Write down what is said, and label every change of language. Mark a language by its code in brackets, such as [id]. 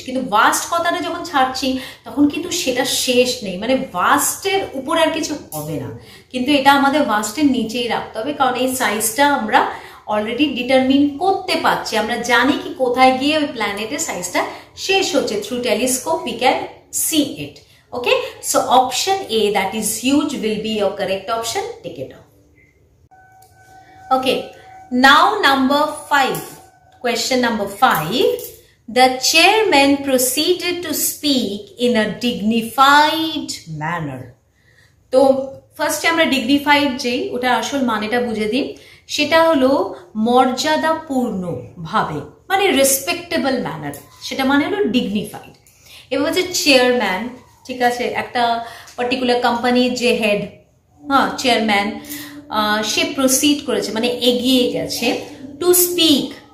[bn] কিন্তু ভাস্ট কথাটা যখন ছাড়ছি তখন কিন্তু সেটা শেষ নেই, মানে ভাস্টের উপরে আর কিছু হবে না, কিন্তু এটা আমাদের ভাস্টের নিচেই রাখতে হবে, কারণ এই সাইজটা আমরা অলরেডি ডিটারমিন করতে পারছি। আমরা জানি কি কোথায় গিয়ে ওই প্ল্যানেটের সাইজটা শেষ হচ্ছে। [en] Through telescope we can see it. Okay, so option A, that is huge, will be your correct option. Take it off. Okay, now number 5, question number 5. The chairman proceeded to speak in a dignified manner. [bn] তো ফার্স্টে আমরা dignified যেই ওটা আসল মানেটা বুঝে দিই, সেটা হলো মর্যাদাপূর্ণ ভাবে, মানে রেসপেক্টেবল ম্যানার, সেটা মানে হলো ডিগনিফাইড। এবার হচ্ছে চেয়ারম্যান, ঠিক আছে, একটা পার্টিকুলার কোম্পানির যে হেড, হ্যাঁ চেয়ারম্যান, সে প্রসিড করেছে মানে এগিয়ে গেছে, টু স্পিক